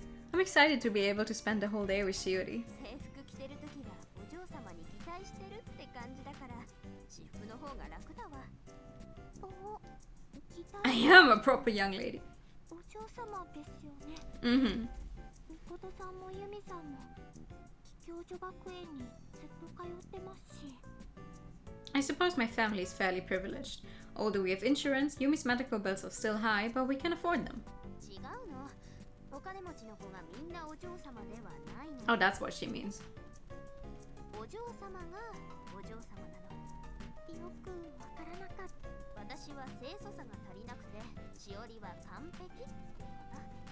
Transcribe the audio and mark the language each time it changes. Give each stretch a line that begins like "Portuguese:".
English: I'm excited to be able to spend the whole day with Shiori.
Japanese: 制服着てるときはお嬢様に擬態してるって感じだから私服の方が楽だわ。お、擬態。
English: I am a proper young lady.
Japanese: お嬢様ですよね。 Mm-hmm. みことさんもユミさんも貴教女学園にずっと通ってますし。
English: I suppose my family is fairly privileged. Although we have insurance, Yumi's medical bills are still high, but we can afford them.
Japanese: 違うの。お金持ちの子がみんなお嬢様ではないの。
English: Oh, that's what she means.
Japanese: お嬢様がお嬢様なの。よくわからなかった。私は清楚さが足りなくて、しおりは完璧ってこと。